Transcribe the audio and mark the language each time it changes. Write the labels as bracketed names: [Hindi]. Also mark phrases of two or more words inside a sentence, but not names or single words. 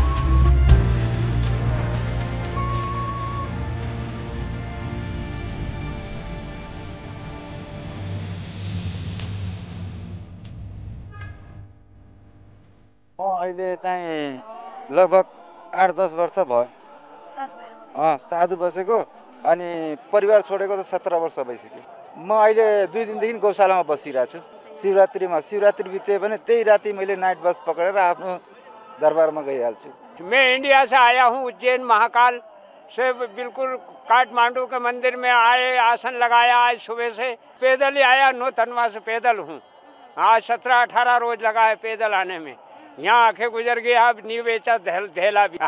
[Nepali] अहिले चाहिँ लगभग 8-10 वर्ष भयो साधु बसेको, अनि परिवार छोडेको त 17 वर्ष भइसक्यो। म अहिले 2 दिनदेखि गौशालामा बसिरहेको छु। शिवरात्रि बित्यो भने त्यही राति मैले [English] night bus [Nepali] पक्रेर आफ्नो दरबारमा गइहाल्छु। [Hindi] मैं इंडिया से आया हूँ, उज्जैन महाकाल से बिल्कुल काठमांडू के मंदिर में आए, आसन लगाया। आज सुबह से पैदल ही आया, नौतनवा से पैदल हूँ। आज 17-18 रोज लगा है पैदल आने में। यहाँ आके गुजर गया, अब नहीं बेचा धेला भी।